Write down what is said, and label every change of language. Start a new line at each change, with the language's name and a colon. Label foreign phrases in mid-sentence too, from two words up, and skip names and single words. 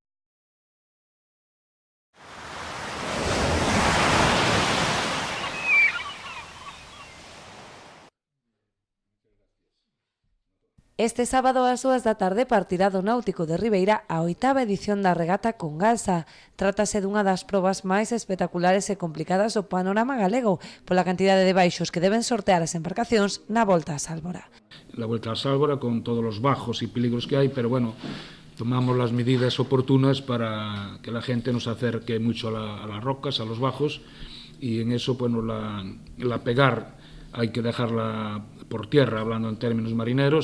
Galician: Este sábado ás 2 da tarde partirá do Náutico de Ribeira a 8ª edición da regata con Galsa. Trátase dunha das probas máis espectaculares e complicadas do panorama galego pola cantidade de baixos que deben sortear as embarcacións na Volta a Sálvora.
Spanish: La Vuelta a Sálvora con todos los bajos y peligros que hay, pero bueno, tomamos las medidas oportunas para que la gente no se acerque mucho a las rocas, a los bajos, y en eso, bueno, la pegar hay que dejarla por tierra, hablando en términos marineros.